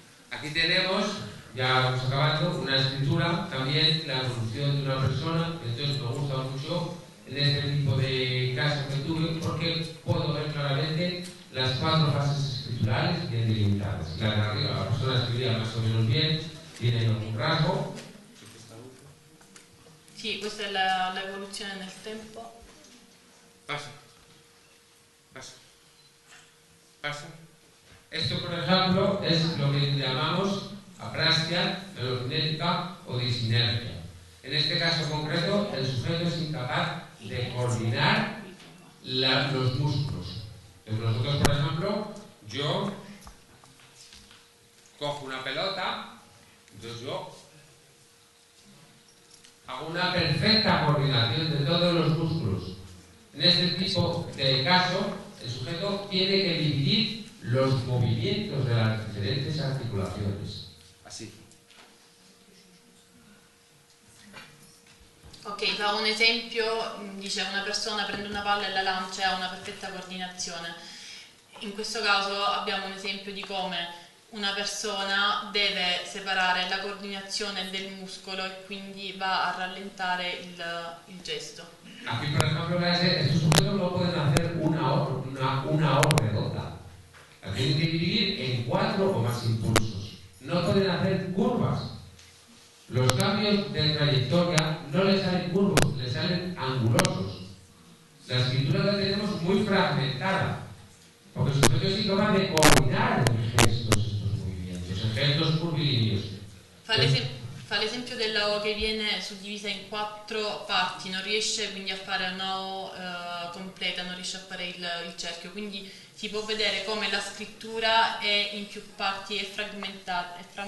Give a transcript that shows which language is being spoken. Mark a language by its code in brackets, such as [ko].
[es] Aquí tenemos, ya vamos acabando, una escritura, también la evolución de una persona. Entonces me gusta mucho en este tipo de casos que tuve porque puedo ver claramente las 4 fases escriturales bien delimitadas. La de arriba, la persona escribía más o menos bien, tiene algún rasgo. [it] Sì, questa è la evoluzione nel tempo. [es] Pasa. Pasa. Pasa. Esto, por ejemplo, es lo que llamamos aprasia, velocinética o disinergia. En este caso concreto, el sujeto es incapaz de coordinar los músculos. Entonces nosotros, por ejemplo, yo cojo una pelota, entonces yo hago una perfecta coordinación de todos los músculos. En este tipo de caso, el sujeto tiene que dividir los movimientos de las diferentes articulaciones. Así. [it] Ok, fa un esempio, dice una persona prende una palla e la lancia e ha una perfetta coordinazione. In questo caso abbiamo un esempio di come una persona deve separare la coordinazione del muscolo e quindi va a rallentare il gesto. [es] Aquí, por ejemplo, estos sujetos no pueden hacer una O redonda. La tienen que dividir en 4 o más impulsos. No pueden hacer curvas. Los cambios de trayectoria no les salen curvos, les salen angulosos. La escritura la tenemos muy fragmentada, porque el sujeto es incapaz de coordinar en gestos estos movimientos, en gestos curvilíneos. [it] Fa l'esempio della O che viene suddivisa in 4 parti, non riesce quindi a fare una O completa, non riesce a fare il cerchio, quindi si può vedere come la scrittura è in più parti, è frammentata.